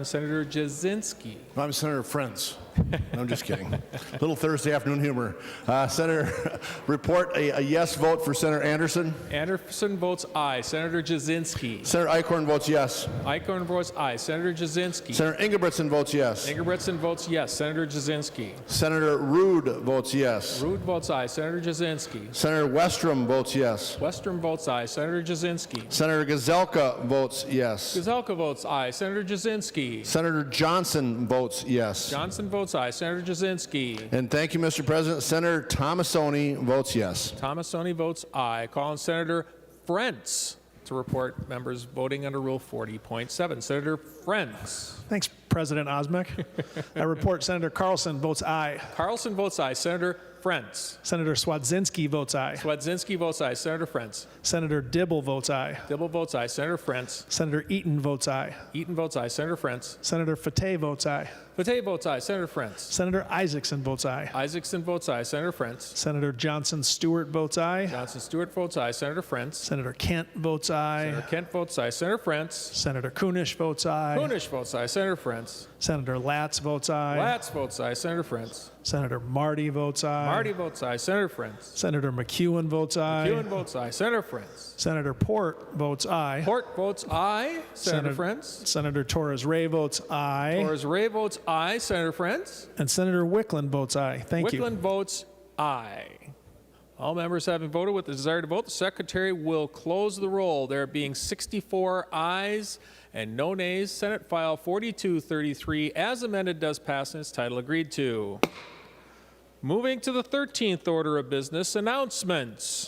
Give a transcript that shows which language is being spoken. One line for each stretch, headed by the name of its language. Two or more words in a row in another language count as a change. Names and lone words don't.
English: Senator Jasinski. I'm Senator Friends. I'm just kidding. Little Thursday afternoon humor. Senator, report a yes vote for Senator Anderson. Anderson votes aye. Senator Jasinski. Senator Eichhorn votes yes. Eichhorn votes aye. Senator Jasinski. Senator Ingebrigtsen votes yes. Ingebrigtsen votes yes. Senator Jasinski. Senator Rude votes yes. Rude votes aye. Senator Jasinski. Senator Westrom votes yes. Westrom votes aye. Senator Jasinski. Senator Gazelka votes yes. Gazelka votes aye. Senator Jasinski. Senator Johnson votes yes. Johnson votes votes aye. Senator Jasinski. And thank you, Mr. President. Senator Thomasoni votes yes. Thomasoni votes aye. Call on Senator Frentz to report members voting under Rule 40.7. Senator Frentz. Thanks, President Osmek. I report Senator Carlson votes aye. Carlson votes aye. Senator Frentz. Senator Swadzinski votes aye. Swadzinski votes aye. Senator Frentz. Senator Dibble votes aye. Dibble votes aye. Senator Frentz. Senator Eaton votes aye. Eaton votes aye. Senator Frentz. Senator Fateh votes aye. Fateh votes aye. Senator Frentz. Senator Isaacson votes aye. Isaacson votes aye. Senator Frentz. Senator Johnson Stewart votes aye. Johnson Stewart votes aye. Senator Frentz. Senator Kent votes aye. Senator Kent votes aye. Senator Frentz. Senator Kunish votes aye. Kunish votes aye. Senator Frentz. Senator Latz votes aye. Latz votes aye. Senator Frentz. Senator Marty votes aye. Marty votes aye. Senator Frentz. Senator McEwen votes aye. McEwen votes aye. Senator Frentz. Senator Port votes aye. Port votes aye. Senator Frentz. Senator Torres Ray votes aye. Torres Ray votes aye. Senator Frentz. And Senator Wickland votes aye. Thank you. Wickland votes aye. All members having voted with the desire to vote, the Secretary will close the roll. There being 64 ayes and no nays. Senate File 4233, as amended, does pass in its title. Agreed to. Moving to the 13th order of business, announcements.